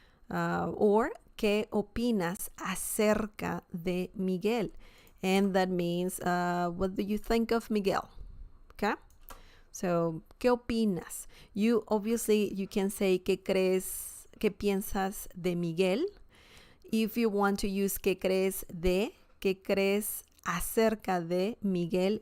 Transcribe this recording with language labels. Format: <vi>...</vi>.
<en>Or</en> <es>¿qué opinas acerca de Miguel?</es> <en>And that means, what do you think of Miguel? Okay? So,</en> <es>¿qué opinas?</es> <en>You can say</en> <es>¿qué crees, qué piensas de Miguel?</es> <en>If you want to use</en> <es>¿qué crees de? ¿Qué crees acerca de Miguel?</es>